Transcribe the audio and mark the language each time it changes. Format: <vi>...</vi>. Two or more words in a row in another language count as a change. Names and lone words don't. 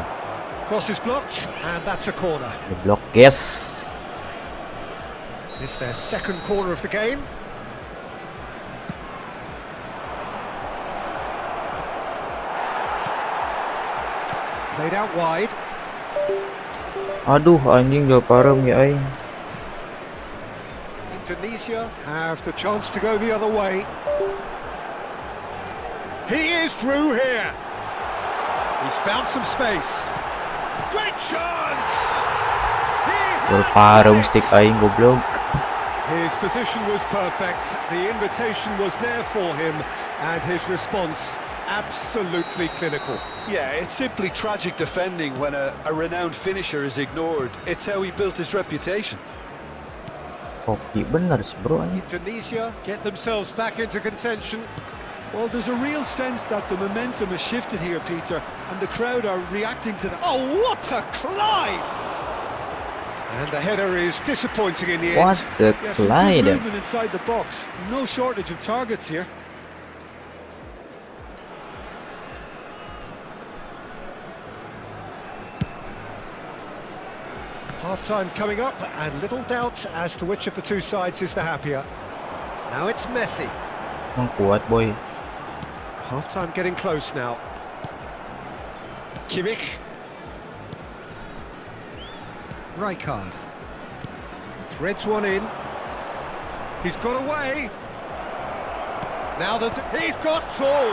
<en>Cross is blocked, and that's a corner.</en> <id>Goblok, guys.</id> <en>It's their second corner of the game. Played out wide.</en> <su>Aduh, anjing jauh parem ya aing.</su> <en>Indonesia have the chance to go the other way. He is through here. He's found some space. Great chance! He has</en> <su>Berparem</su> <en>done it! stick</en> <su>aing goblok.</su> <en>His position was perfect, the invitation was there for him, and his response absolutely clinical. Yeah, it's simply tragic defending when a renowned finisher is ignored. It's how he built his reputation.</en> <id>Hoki bener sih bro anjing.</id> <en>Indonesia get themselves back into contention. Well, there's a real sense that the momentum has shifted here, Peter, and the crowd are reacting to that. Oh, what a climb! And the header is disappointing in the end. What's a Yeah, some good Clyde? movement inside the box. No shortage of targets here. Half-time coming up, and little doubt as to which of the two sides is the happier. Now it's Messi.</en> <id>Emang kuat boy.</id> <en>Half-time getting close now. Kimmich. Rijkaard. Threads one in. He's got away. Now that he's got two.</en>